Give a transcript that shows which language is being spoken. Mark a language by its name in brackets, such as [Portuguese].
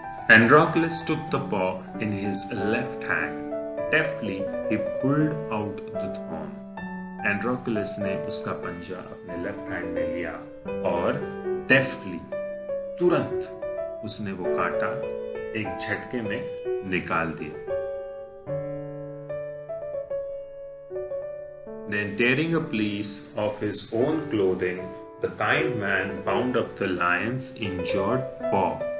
[English] Androclus took the paw in his left hand. Deftly, he pulled out the thorn. [Hindi] Androclus ने उसका पंजा अपने left hand में लिया और deftly, तुरंत उसने वो कांटा एक झटके में निकाल दिया। [English] Then tearing a piece of his own clothing, the kind man bound up the lion's injured paw.